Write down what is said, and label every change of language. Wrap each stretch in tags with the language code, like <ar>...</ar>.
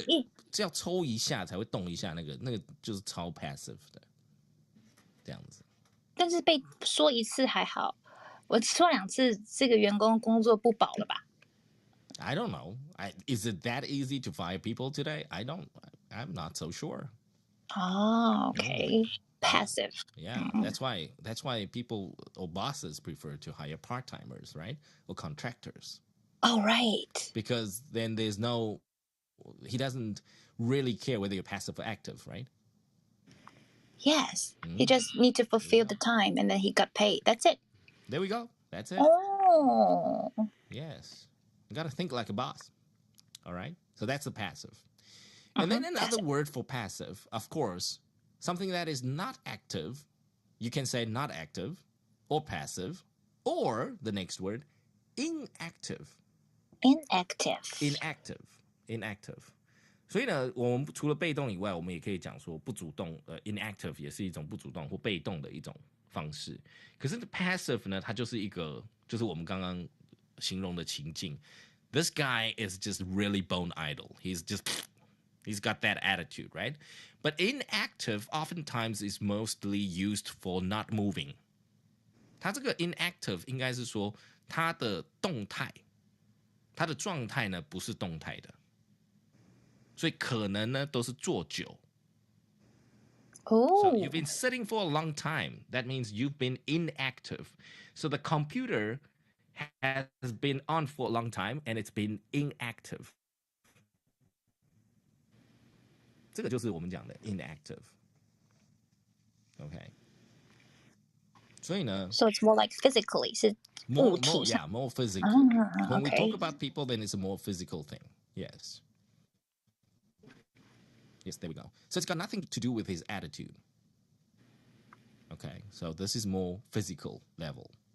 <zh>个只要抽一下才会动一下，那个就是超 passive 的，这样子。但是被说一次还好，我说2次，这个员工工作不保了吧？</zh> <en>I don't know. Is it that easy to fire people today? I'm not so sure. Oh, okay. Passive. Yeah, that's why people or bosses prefer to hire part-timers, right? Or contractors. Oh, right. Because then he doesn't really care whether you're passive or active, right? Yes. He just need to fulfill the time and then he got paid. That's it. There we go. That's it. Oh. Yes. You got to think like a boss. All right? So that's a passive. And then another word for passive, of course, something that is not active, you can say not active or passive, or the next word, inactive. Inactive. Inactive.</en> <zh>所以呢，我们除了被动以外，我们也可以讲说不主动，inactive 也是一种不主动或被动的一种方式。可是 passive 呢，它就是就是我们刚刚形容的情境。</zh> <en>This guy is just really bone idle. He's got that attitude, right? But inactive oftentimes is mostly used for not moving.</en> <zh>它这个 inactive 应该是说它的动态，它的状态呢不是动态的。所以可能呢都是坐久，</zh> <en>Oh. So you've been sitting for a long time. That means you've been inactive. So the computer has been on for a long time and it's been inactive.</en> <zh>这个就是我们讲的 inactive. Okay. 所以呢</zh> <en>So it's more like physically.</en> <zh>是物体上。</zh> <en>more physical. When we talk about people, then it's a more physical thing. Yes. Yes, there we go. So it's got nothing to do with his attitude. Okay, so this is more physical level.</en>